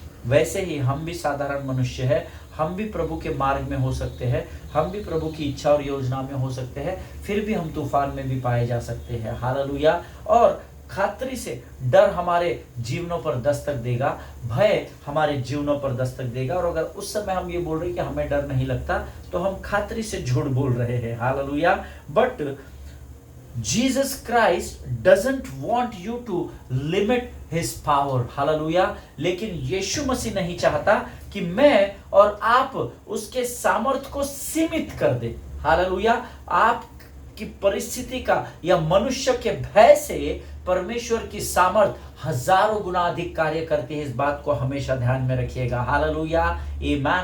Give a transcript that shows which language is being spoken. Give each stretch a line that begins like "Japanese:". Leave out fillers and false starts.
Hindi: वैसे ही हम भी साधारण मनुष्य हैं, हम भी प्रभु के मार्ग में हो सकते हैं, हम भी प्रभु की इच्छा और योजना में हो सकते हैं, फिर भी हम तूफान में भी पाए जा सकते हैं। हालेलुया। और खातरी से डर हमारे जीवनों पर दस्तक देगा, भय हमारे जीवनों पर दस्तक देगा। और अगर उस समय हम ये बोल रहे हैं कि हमें डर नहीं लगता, तो हम खातरी से झूठ बोल रहे हैं। Hallelujah.
English: But Jesus Christ doesn't want you to limit his power।
Hindi: Hallelujah. लेकिन यीशु मसीह नहीं चाहता कि मैं और आप उसके सामर्थ्य को सीमित कर दे। हालेलुया। आप की परिस्थिति का या मनुष्य के भय से परमेश्वर की सामर्थ हजारों गुना अधिक कार्य करती है। इस बात को हमेशा ध्यान में रखिएगा। हालेलुया। ईमान।